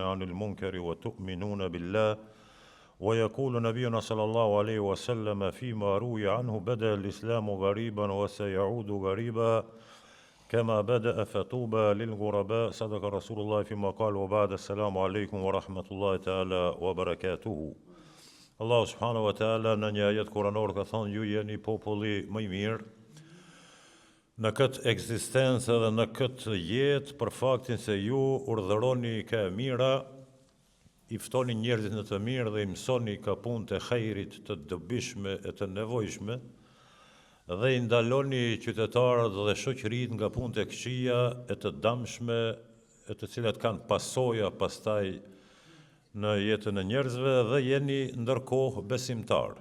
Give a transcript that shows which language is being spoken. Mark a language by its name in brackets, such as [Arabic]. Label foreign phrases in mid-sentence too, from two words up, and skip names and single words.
[Arabic] عن المنكر وتؤمنون بالله ويقول نبينا صلى الله عليه وسلم فيما روي عنه بدأ الإسلام غريبا وسيعود غريبا كما بدأ فطوبى للغرباء صدق رسول الله فيما قال وبعد السلام عليكم ورحمة الله تعالى وبركاته Allah سبحانه وتعالى [Albanian] në një ajet kuranor ka thonë ju jeni populli më i mirë në këtë ekzistencë dhe në këtë jetë për faktin se ju urdhëroni ka e mira, i ftoni njerëzit në të mirë dhe i mësoni ka punë të khejrit të dobishme e të nevojshme dhe i ndaloni qytetarët dhe shoqëritë nga punë të këqija e të dëmshme e të cilat kanë pasoja pastaj në jetën e njerëzve dhe jeni ndërkohë besimtar.